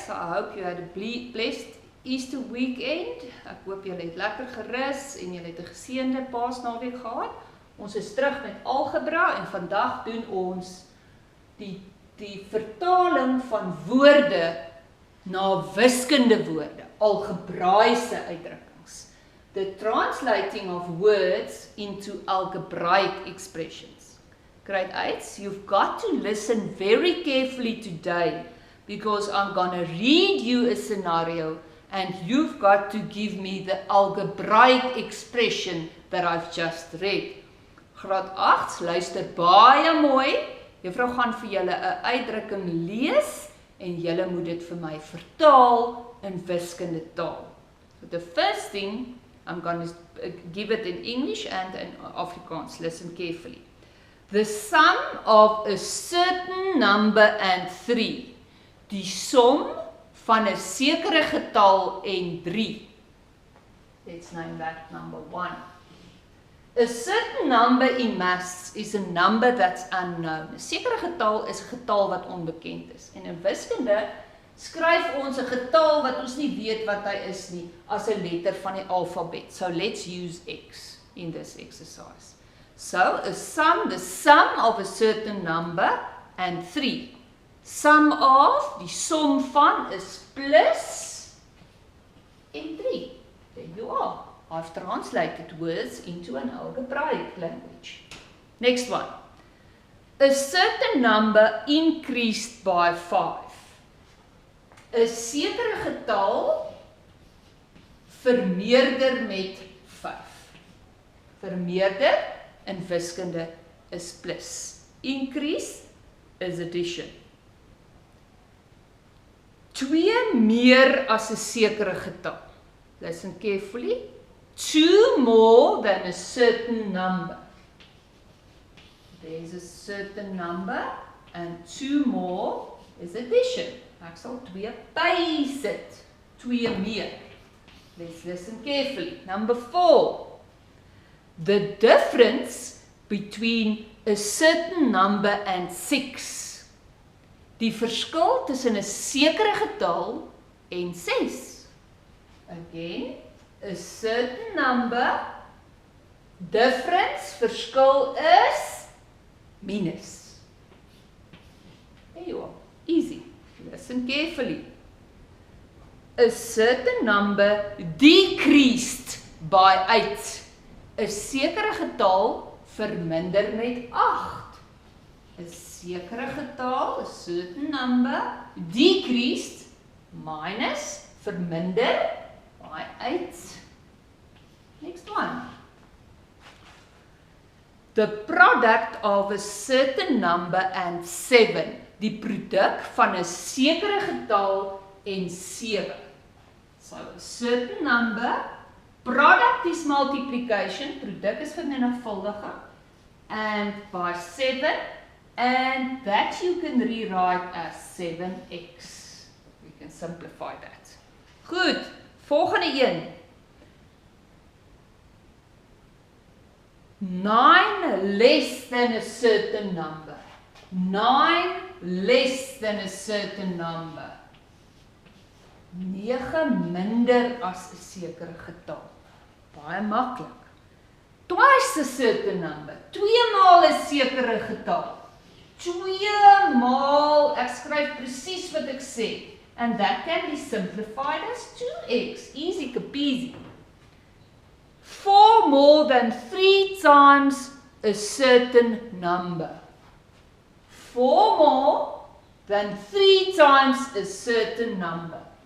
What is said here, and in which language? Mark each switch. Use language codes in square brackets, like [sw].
[en] So I hope you had a blessed Easter weekend. [af] Ek hoop julle het lekker gerus en julle het 'n geseënde Paasnaweek gehad. Ons is terug met algebra en vandag doen ons die vertaling van woorde na wiskunde woorde, algebraïse uitdrukkings. [en] The translating of words into algebraic expressions. Grade 8, you've got to listen very carefully today because I'm going to read you a scenario and you've got to give me the algebraic expression that I've just read. [af] Graad 8, luister baie mooi. Juffrou gaan vir julle 'n uitdrukking lees en julle moet dit vir my vertaal in wiskunde taal. [en] So the first thing, I'm going to give it in English and in Afrikaans. Listen carefully. The sum of a certain number and 3. [af] Die som van 'n sekere getal en 3. [en] Let's name that number 1. A certain number in maths is a number that's unknown. [af] 'n Sekere getal is 'n getal wat onbekend is. En in wiskunde skryf ons 'n getal wat ons nie weet wat hy is nie as 'n letter van die alfabet. [en] So let's use X in this exercise. So, the sum of a certain number and 3. Sum of, [af] die som van is plus en 3. [en] There you are. I've translated words into an algebraic language. Next one. A certain number increased by 5. [af] 'n Sekere getal vermeerder met 5. Vermeerder in wiskunde is plus. [en] Increase is addition. [af] 2 meer as 'n sekere getal. [en] Listen carefully. 2 more than a certain number. There's a certain number and 2 more is addition. [af] Ek sal 2 bysit. 2 meer. [en] Let's listen carefully. Number 4. The difference between a certain number and 6. [af] Die verskil tussen 'n sekere getal en 6. [en] Again, a certain number, difference, verskil is minus. There you are. Easy. Listen carefully. A certain number decreased by 8. [af] 'n sekere getal verminder met 8. 'n sekere getal, [en] a certain number, decreased, minus, verminder, by 8. Next one. The product of a certain number and 7. [af] Die produk van 'n sekere getal en 7. [en] So, a certain number, product is multiplication, product is vermenigvuldiging, and by 7, and that you can rewrite as 7x. We can simplify that. [af] Goed, volgende een. [en] 9 less than a certain number. 9 less than a certain number. [af] 9 minder as 'n sekere getal. Baie maklik. [en] Twice a certain number. [af] 2 maal 'n sekere getal. 2 maal, ek skryf presies wat ek sê. [en] And that can be simplified as 2x. Easy peasy. 4 more than 3 times a certain number. 4 more than 3 times a certain number.